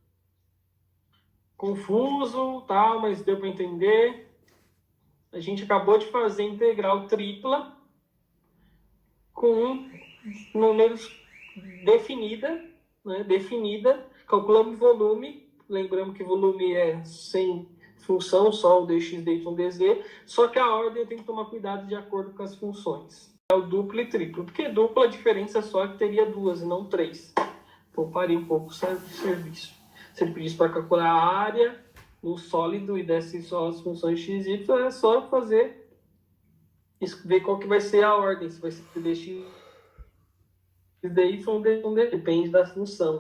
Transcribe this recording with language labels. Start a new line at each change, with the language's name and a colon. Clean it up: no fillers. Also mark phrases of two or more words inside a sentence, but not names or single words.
Portuguese: Confuso, tal, mas deu para entender. A gente acabou de fazer integral tripla com números definida, né? Definida. Calculamos volume. Lembramos que volume é sem função, só o dx, dy, dz. Só que a ordem eu tenho que tomar cuidado de acordo com as funções. É o duplo e triplo. Porque dupla a diferença é só que teria 2 e não 3. Pouparia um pouco o serviço. Se ele pedisse para calcular a área no sólido e desse só as funções x e y, é só fazer, ver qual que vai ser a ordem, se vai ser dx, dy, depende da função.